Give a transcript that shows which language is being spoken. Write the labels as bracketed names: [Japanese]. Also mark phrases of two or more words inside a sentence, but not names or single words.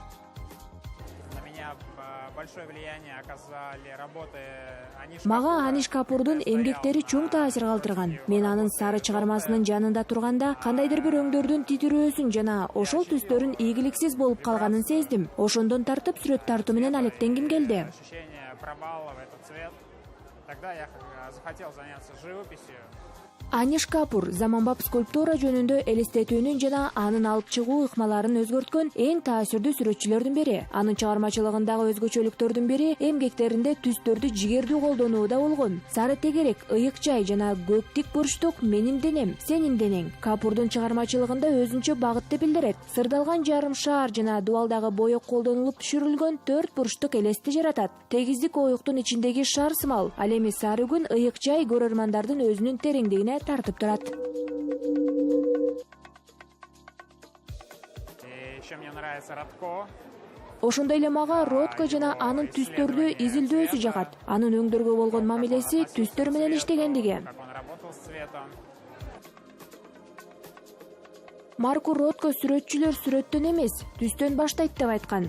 [Kyrgyz] Мага Аниш Капурдун эмгектери чоң таасир калтырган. Мен анын сары чыгармасынын жанында турганда кандайдыр бир өңдөрдүн титирөөсүн жана ошол түстөрүн ийгиликсиз болуп калганын сездим. Ошондон тартып сүрөт тартуу менен алектенгим келди. [Russian] Тогда я захотел заняться живописью. [Kyrgyz] Аниш Капур заманбап скульптура жөнүндө элестетүүнүн жана анын алып чыгуу ыкмаларын өзгөрткөн эң таасирдүү сүрөтчүлөрдүн бири. Анын чыгармачылыгындагы өзгөчөлүктөрдүн бири эмгектеринде түстөрдү жигердүү колдонууда болгон. Сары тегерек, ыйык жай жана көк тик бурчтук менин денем, сенин денең. Капурдун чыгармачылыгында өзүнчө багытты билдирет. Сырдалган жарым шаар жана дубалдагы боек колдонулуп түшүрүлгөн 4 бурчтук элести жаратат. Тегиздик оюктун ичиндеги шар сымал. Ал эми сары күн, ыйык жай көрөрмандардын өзүнүн тереңдигине тартып турат. [Russian] Еще мне нравится Радко. [Kyrgyz] Ошондой эле мага Ротко жана анын түстөрдү изилдөөсү жагат. Анын өңдөргө болгон мамилеси түстөр менен иштегендиги. Марко Ротко сүрөтчүлөр сүрөттөн эмес, түстөн баштайт деп айткан.